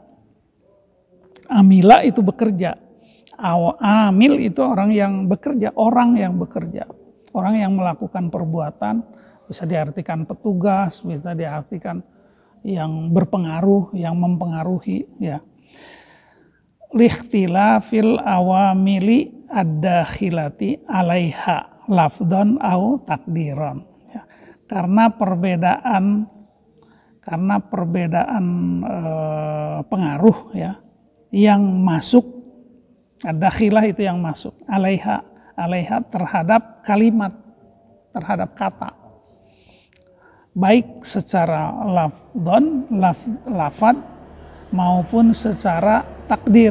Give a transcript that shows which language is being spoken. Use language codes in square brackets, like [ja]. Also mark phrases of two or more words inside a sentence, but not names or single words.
[id] Amila itu bekerja. Amil itu orang yang bekerja, orang yang bekerja. Orang yang melakukan perbuatan, bisa diartikan petugas, bisa diartikan yang berpengaruh, yang mempengaruhi ya. [ar] لاختلاف العوامل الداخلة عليها لفظا أو تقديرا. [id] Ya. Karena perbedaan pengaruh ya yang masuk, ad-dakhilah itu yang masuk, 'alaiha terhadap kalimat, terhadap kata. Baik secara lafad maupun secara takdir.